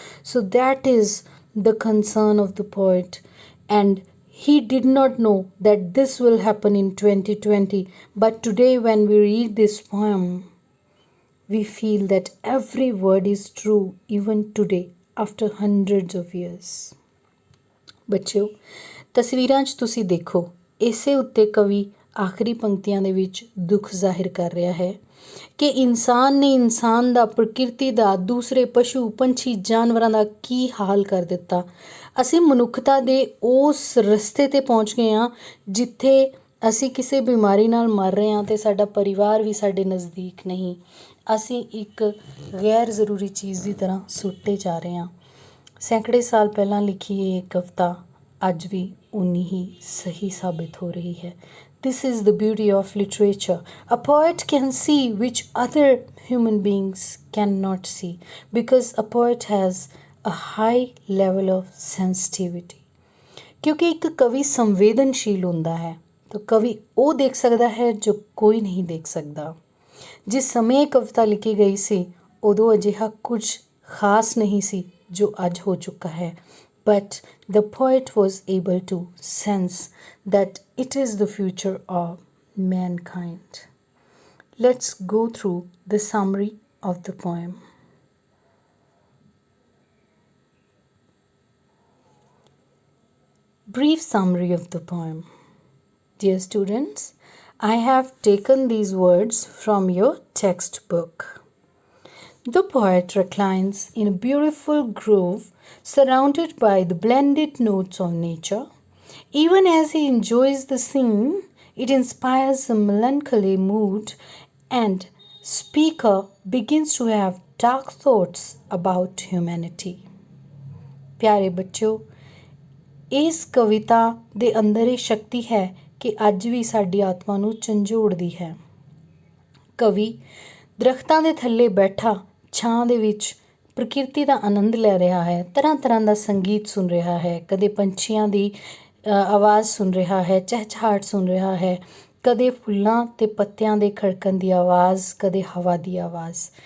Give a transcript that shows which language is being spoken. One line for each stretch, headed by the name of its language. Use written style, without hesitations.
English: So that is the concern of the poet, and he did not know that this will happen in 2020. But today, when we read this poem, we feel that every word is true even today after hundreds of years.
Punjabi: ਬੱਚਿਓ, ਤਸਵੀਰਾਂ 'ਚ ਤੁਸੀਂ ਦੇਖੋ, ਇਸੇ ਉੱਤੇ ਕਵੀ ਆਖਰੀ ਪੰਕਤੀਆਂ ਦੇ ਵਿੱਚ ਦੁੱਖ ਜ਼ਾਹਿਰ ਕਰ ਰਿਹਾ ਹੈ ਕਿ ਇਨਸਾਨ ਨੇ ਇਨਸਾਨ ਦਾ, ਪ੍ਰਕਿਰਤੀ ਦਾ, ਦੂਸਰੇ ਪਸ਼ੂ ਪੰਛੀ ਜਾਨਵਰਾਂ ਦਾ ਕੀ ਹਾਲ ਕਰ ਦਿੱਤਾ। ਅਸੀਂ ਮਨੁੱਖਤਾ ਦੇ ਉਸ ਰਸਤੇ 'ਤੇ ਪਹੁੰਚ ਗਏ ਹਾਂ ਜਿੱਥੇ ਅਸੀਂ ਕਿਸੇ ਬਿਮਾਰੀ ਨਾਲ ਮਰ ਰਹੇ ਹਾਂ ਅਤੇ ਸਾਡਾ ਪਰਿਵਾਰ ਵੀ ਸਾਡੇ ਨਜ਼ਦੀਕ ਨਹੀਂ। ਅਸੀਂ ਇੱਕ ਗੈਰ ਜ਼ਰੂਰੀ ਚੀਜ਼ ਦੀ ਤਰ੍ਹਾਂ ਸੁੱਟੇ ਜਾ ਰਹੇ ਹਾਂ। ਸੈਂਕੜੇ ਸਾਲ ਪਹਿਲਾਂ ਲਿਖੀ ਇਹ ਕਵਿਤਾ ਅੱਜ ਵੀ ਉਨੀ ਹੀ ਸਹੀ ਸਾਬਿਤ ਹੋ ਰਹੀ ਹੈ।
English: This is the beauty of literature. A poet can see which other human beings cannot see because a poet has a high level of sensitivity.
Punjabi: ਕਿਉਂਕਿ ਇੱਕ ਕਵੀ ਸੰਵੇਦਨਸ਼ੀਲ ਹੁੰਦਾ ਹੈ ਤਾਂ ਕਵੀ ਉਹ ਦੇਖ ਸਕਦਾ ਹੈ ਜੋ ਕੋਈ ਨਹੀਂ ਦੇਖ ਸਕਦਾ। ਜਿਸ ਸਮੇਂ ਇਹ ਕਵਿਤਾ ਲਿਖੀ ਗਈ ਸੀ ਉਦੋਂ ਅਜਿਹਾ ਕੁਝ ਖਾਸ ਨਹੀਂ ਸੀ ਜੋ ਅੱਜ ਹੋ ਚੁੱਕਾ ਹੈ।
English: But the poet was able to sense that it is the future of mankind. Let's go through the summary of the poem. Brief summary of the poem. Dear students, I have taken these words from your textbook. The poet reclines in a beautiful grove surrounded by the blended notes of nature. Even as he enjoys the scene, it inspires a melancholy mood and speaker begins to have dark thoughts about humanity.
Punjabi: ਪਿਆਰੇ ਬੱਚਿਓ, ਇਸ ਕਵਿਤਾ ਦੇ ਅੰਦਰ ਇਹ ਸ਼ਕਤੀ ਹੈ ਕਿ ਅੱਜ ਵੀ ਸਾਡੀ ਆਤਮਾ ਨੂੰ ਝੰਜੋੜਦੀ ਹੈ। ਕਵੀ ਦਰਖਤਾਂ ਦੇ ਥੱਲੇ ਬੈਠਾ ਛਾਂ ਦੇ ਵਿੱਚ ਪ੍ਰਕਿਰਤੀ ਦਾ ਆਨੰਦ ਲੈ ਰਿਹਾ ਹੈ, ਤਰ੍ਹਾਂ ਤਰ੍ਹਾਂ ਦਾ ਸੰਗੀਤ ਸੁਣ ਰਿਹਾ ਹੈ, ਕਦੇ ਪੰਛੀਆਂ ਦੀ ਆਵਾਜ਼ ਸੁਣ ਰਿਹਾ ਹੈ, ਚਹਿਚਹਾਟ ਸੁਣ ਰਿਹਾ ਹੈ, ਕਦੇ ਫੁੱਲਾਂ ਅਤੇ ਪੱਤਿਆਂ ਦੇ ਖੜਕਣ ਦੀ ਆਵਾਜ਼, ਕਦੇ ਹਵਾ ਦੀ ਆਵਾਜ਼।